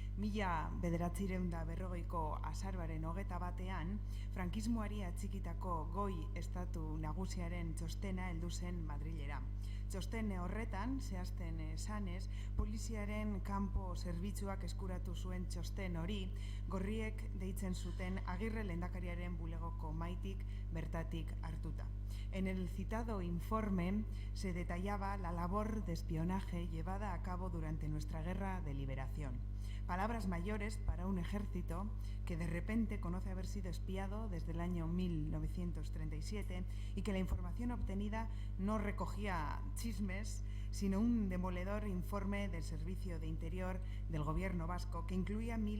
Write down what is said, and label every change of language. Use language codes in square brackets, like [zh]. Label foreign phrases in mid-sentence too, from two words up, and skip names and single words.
[eu] 1940ko azaroaren 21 frankismoari atxikitako goi estatu nagusiaren txostena heldu zen Madrilera. Txosten horretan, zehazten esanez, poliziaren kanpo zerbitzuak eskuratu zuen txosten hori, gorriek deitzen zuten Agirre lehendakariaren bulegoko maitik bertatik hartuta. [es] En el citado informe se detallaba la labor de espionaje llevada a cabo durante nuestra guerra de liberación. Palabras mayores para un ejército que de repente conoce haber sido espiado desde el año 1937 y que la información obtenida no recogía chismes, sino un demoledor informe del Servicio de Interior del Gobierno vasco que incluía